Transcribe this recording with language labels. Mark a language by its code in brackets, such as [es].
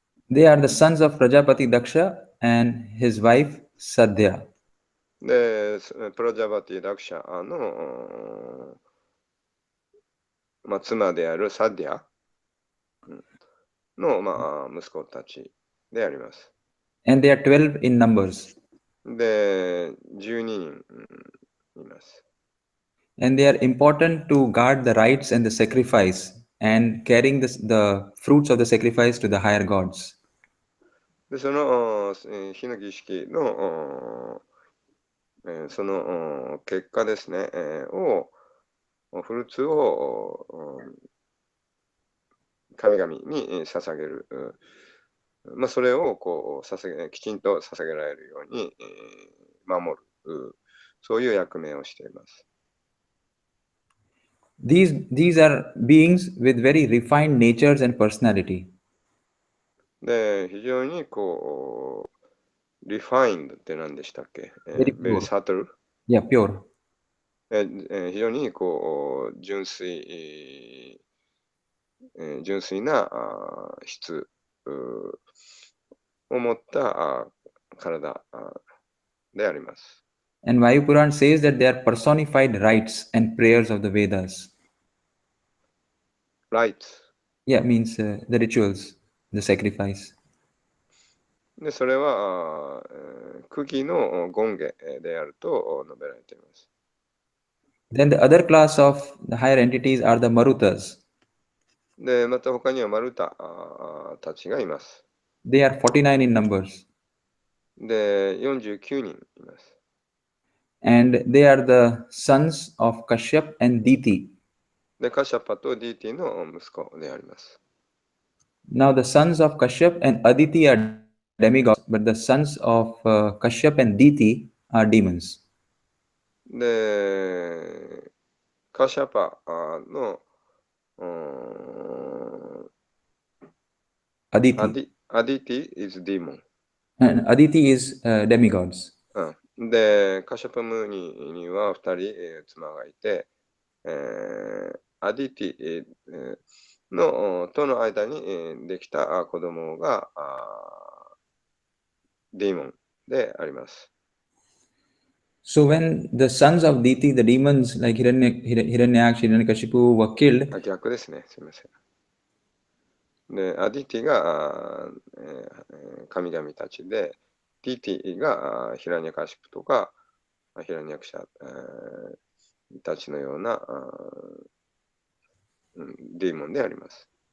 [en] They are the sons of Prajapati Daksha and his wife Sadhya. [ja] で、プラジャバティ・ダクシャの、妻であるサディアの、息子たちであります。 [en] And they are 12 in numbers. [ja] で、12人います。 [en] And they are important to guard the rites and the sacrifice and carrying the fruits of the sacrifice to the higher gods. [ja] で、その火の儀式のその結果ですね、フルーツを神々に捧げる。それをきちんと捧げられるように守る。そういう役目をしています。 [en] These are beings with very refined natures and personality. [ja] で、非常にこう、リファインドって何でしたっけ、 [en] Very ベリー pure. サトル Yeah, pure. [ja] 非常にこう、純粋な質を持った体であります。 [en] And Vayu Puran says that they are personified rites and prayers of the Vedas. Right. Yeah, means the rituals, the sacrifice. [ja] で、それは釘の権化であると述べられています。 [en] Then the other class of the higher entities are the Marutas. [ja] で、また他にはマルタたちがいます。 [en] They are 49 in numbers. [ja] で、49人います。 [en] And they are the sons of Kashyap and Diti. [ja] で、カシャパとディーティの息子であります。 [en] Now the sons of Kashyap and Aditi are demigods, but the sons of Kashyap and Diti are demons. [ja] で、カシャパのうーんア [en] Aditi. ディティ is demon。 And Aditi is demigods. [ja] で、カシャパムニには2人、妻がいて、アディティ、との間に、できた子供がデーモンであります。 [en] So when the sons of Diti, the demons like Hiranyaksha, Hiranyakashipu were killed, [ja] 逆ですね。すみません。で、アディティが神々たちで、ディティがヒラニャカシプとかヒラニャクシャたちのようなデーモンであります。